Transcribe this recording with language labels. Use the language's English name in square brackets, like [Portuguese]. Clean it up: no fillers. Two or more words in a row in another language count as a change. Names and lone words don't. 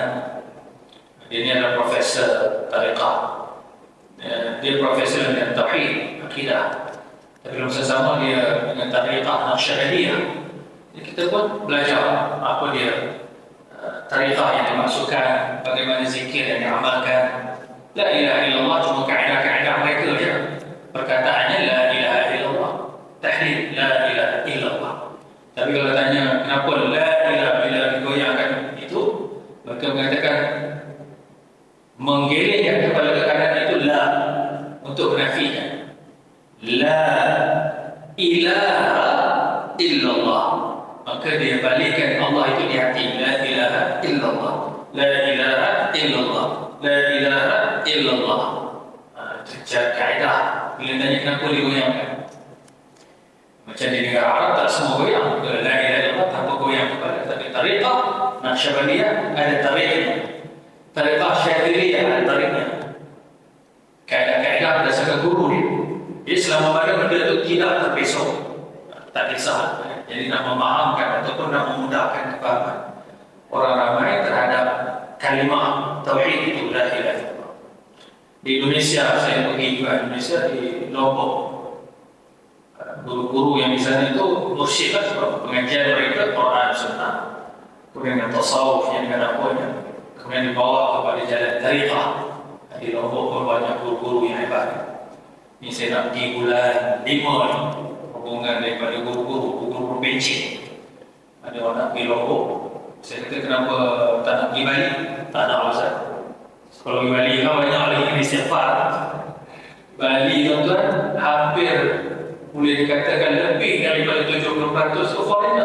[Malay] Dia ni adalah profesor tariqah. Dia profesor dengan tauhid, akidah. Tapi masa sama dia dengan tariqah Naqsyabandiyah. Jadi kita pun belajar apa dia tariqah yang dimaksudkan, bagaimana zikir yang diamalkan. [Arabic] لا إله إلا الله [Malay] cuma kaedah-kaedah mereka je. Perkataannya [Arabic] لا إله إلا الله, [Malay] tahlil [Arabic] لا إله إلا الله. [Malay] Tapi kalau tanya kenapa [Arabic] لا إله إلا الله [Malay] digoyangkan itu, mereka mengatakan menggelengkan kepada keadaan itu la untuk menafikan. [Arabic] لا إله إلا الله, [Malay] maka dia balikkan Allah itu di hati. [Arabic] لا إله إلا الله، لا إله إلا الله، لا إله إلا الله. [Malay] Itu kaedah. Bila tanya kenapa digoyangkan, macam di negara Arab tak semua goyang. [Arabic] لا إله إلا الله [Malay] tanpa goyang kepada. Tapi tariqah Naqsyabandiyah ada tariqnya, tariqah Syadziliyah ada tariqnya. Kaedah-kaedah berdasarkan guru dia. Jadi selama mana benda itu tidak terpesong, tak kisah. Jadi nak memahamkan ataupun nak memudahkan kefahaman orang ramai terhadap kalimah tauhid itu [Arabic] لا إله إلا الله. [Malay] Di Indonesia, saya pergi juga Indonesia, di Lombok. Guru-guru yang di sana itu mursyid lah, pengajian mereka Quran Sunnah, kemudian tasawuf yang dengan apanya, kemudian dibawa kepada jalan tariqah. Di Lombok pun banyak guru-guru yang hebat. Ini saya nak pergi bulan 5 ni, hubungan daripada guru-guru pencik. Ada orang nak pergi Lombok. Saya kata kenapa tak nak pergi Bali? Tak nak alasan. Kalau pergi Bali kan banyak lagi istighfar. Bali tuan-tuan hampir boleh dikatakan lebih daripada 70% itu foreigner.